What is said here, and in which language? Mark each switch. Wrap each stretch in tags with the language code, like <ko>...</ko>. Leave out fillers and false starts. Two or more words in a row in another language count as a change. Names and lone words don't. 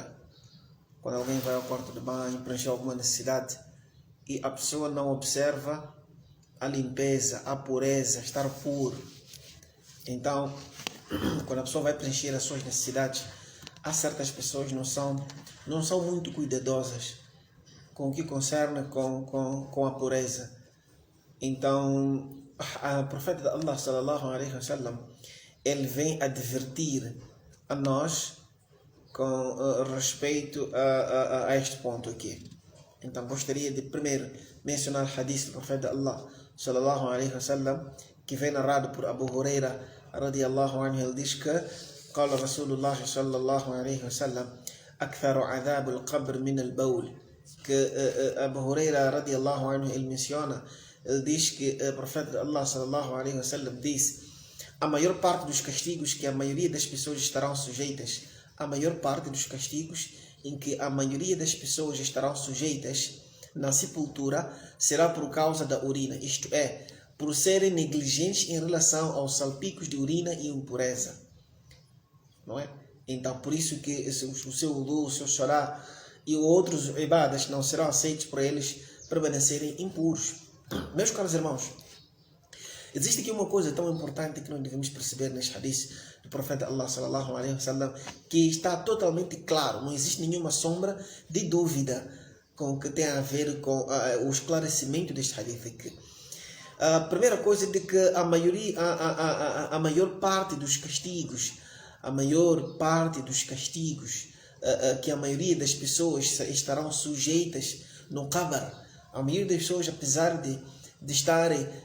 <pt>Quando alguém vai ao quarto de banho, preencher alguma necessidade e a pessoa não observa a limpeza, a pureza, estar puro. Então, quando a pessoa vai preencher as suas necessidades, há certas pessoas que não são muito cuidadosas com o que concerne com a pureza. Então, o profeta de Allah,</pt> <ar>صلى الله عليه وسلم,</ar> <pt>ele vem advertir a nós com respeito a este ponto aqui. Então, gostaria de primeiro mencionar o hadith do profeta de Allah,</pt> <ar>صلى الله عليه وسلم,</ar> <pt>que vem narrado por Abu Huraira,</pt> <ar>رضي الله عنه.</ar> <pt>Ele diz que</pt> <ar>قال رسول الله صلى الله عليه وسلم أكثر عذاب القبر من البول.</ar> <pt>Que Abu Huraira,</pt> <ar>رضي الله عنه,</ar> <pt>ele menciona, ele diz que o profeta de Allah,</pt> <ar>صلى الله عليه وسلم,</ar> <pt>disse: a maior parte dos castigos que a maioria das pessoas estarão sujeitas, a maior parte dos castigos em que a maioria das pessoas estarão sujeitas na sepultura será por causa da urina, isto é, por serem negligentes em relação aos salpicos de urina e impureza. Não é? Então, por isso que o seu wudu, o seu xorá e outros ibadas não serão aceitos por eles permanecerem impuros. Meus caros irmãos, existe aqui uma coisa tão importante que nós devemos perceber neste hadith do profeta Allah,</pt> <ar>صلى الله عليه وسلم,</ar> <pt>que está totalmente claro, não existe nenhuma sombra de dúvida com o que tem a ver com o esclarecimento deste hadith aqui. A primeira coisa é de que a maior parte dos castigos, que a maioria das pessoas estarão sujeitas no qabr, a maioria das pessoas, apesar de estarem,</pt>